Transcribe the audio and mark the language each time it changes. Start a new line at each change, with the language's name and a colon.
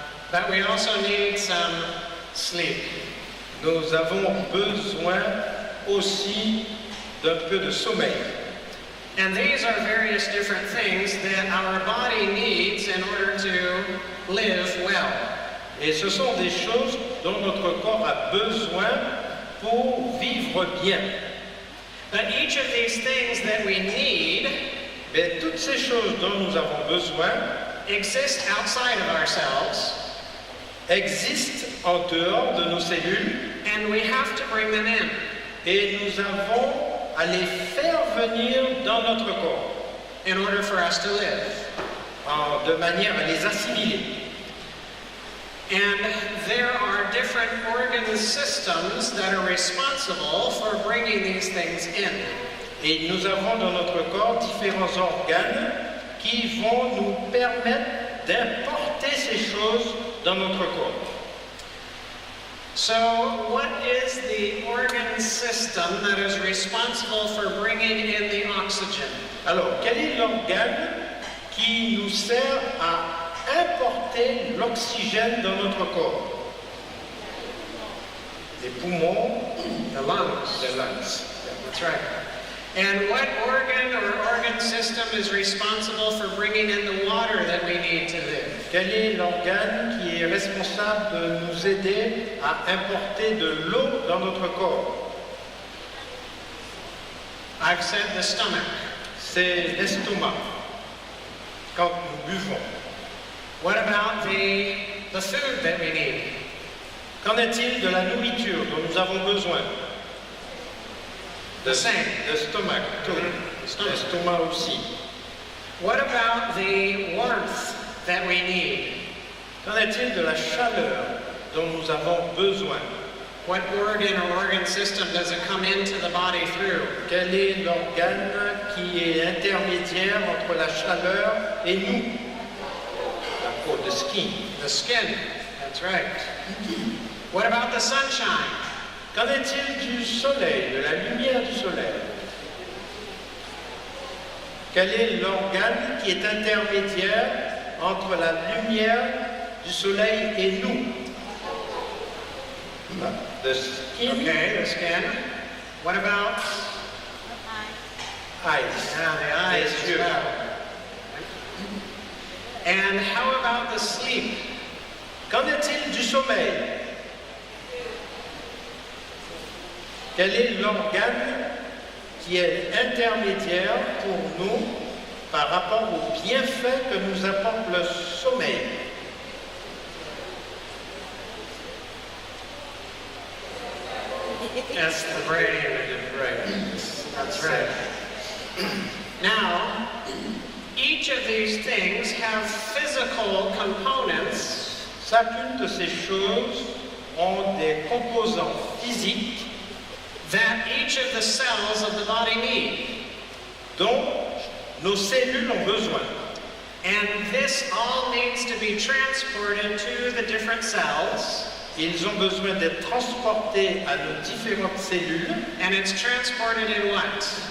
English: but we also need some sleep.
French: nous avons besoin aussi d'un peu de sommeil.
English: And these are various different things that our body needs in order to live well.
French: Et ce sont des choses dont notre corps a besoin pour vivre bien.
English: But each of these things that we need
French: Mais toutes ces choses dont nous avons besoin
English: exist outside of ourselves,
French: existent en dehors de nos cellules
English: and we have to bring them in.
French: et nous avons à les faire venir dans notre corps
English: In order for us to live.
French: de manière à les assimiler.
English: And there are different organ systems that are responsible for bringing these things in.
French: Et nous avons dans notre corps différents organes qui vont nous permettre d'importer ces choses dans notre corps.
English: So, what is the organ system that is responsible for bringing in the oxygen?
French: Alors, quel est l'organe qui nous sert à importer l'oxygène dans notre corps? Les poumons,
English: The lungs.
French: les lungs.
English: That's right. And what organ or organ system is responsible for bringing in the water that we need to live?
French: Quel est l'organe qui est responsable de nous aider à importer de l'eau dans notre corps?
English: I've said the stomach.
French: C'est l'estomac, quand nous buvons.
English: What about the food that we need?
French: Qu'en est-il de la nourriture dont nous avons besoin?
English: The same.
French: L'estomac, tout.
English: Stomach.
French: L'estomac aussi.
English: What about the warmth that we need? Qu'en est-il de la chaleur dont nous avons besoin? What organ or organ system does it come into the body through?
French: Quel est l'organe qui est intermédiaire entre la chaleur et nous? La peau,
English: the skin. The skin. That's right. What about the sunshine?
French: Qu'en est-il du soleil, de la lumière du soleil? Quel est l'organe qui est intermédiaire entre la lumière du soleil et nous?
English: The skin. Okay, the skin. What about Eyes. the eyes
French: Les
English: as
French: yeux.
English: well? And how about the sleep?
French: Qu'en est-il du sommeil? Quel est l'organe qui est intermédiaire pour nous par rapport aux bienfaits que nous apporte le sommeil?
English: That's the brain. That's right. Now, each of these things have physical components
French: Chacune de ces choses ont des composants physiques
English: that each of the cells of the body need.
French: dont nos cellules ont besoin.
English: And this all needs to be transported to the different cells,
French: Ils ont besoin d'être transportés à nos différentes cellules
English: and it's transported in what?